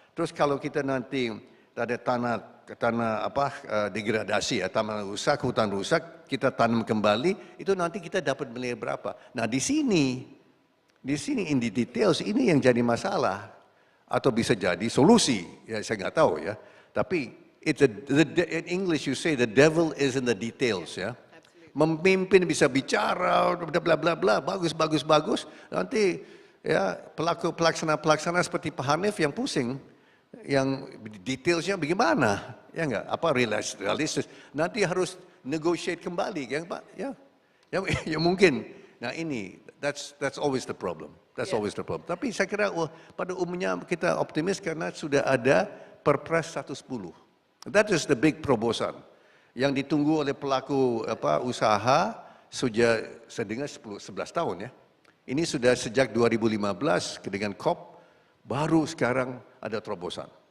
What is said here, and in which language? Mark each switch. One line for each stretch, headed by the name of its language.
Indonesian: Terus kalau kita nanti ada tanah degradasi ya, tanah rusak, hutan rusak, kita tanam kembali, itu nanti kita dapat nilai berapa. Nah di sini
English: in the details
Indonesian: ini yang jadi masalah. Atau bisa jadi solusi, ya saya nggak tahu ya.
English: Tapi in English you say the devil is in the details ya.
Indonesian: Memimpin bisa bicara, bla bla bla, bagus. Nanti ya pelaksana seperti Pak Hanif yang pusing, yang detailsnya bagaimana, ya enggak? Apa realistis? Nanti harus negotiate kembali, ya Pak? Ya mungkin. Nah ini,
English: that's always the problem. That's always the problem.
Indonesian: Tapi saya kira pada umumnya kita optimis karena sudah ada Perpres 110.
English: That is the big
Indonesian: terobosan yang ditunggu oleh pelaku usaha sudah saya dengar 11 tahun ya. Ini sudah sejak 2015 dengan COP baru sekarang ada terobosan.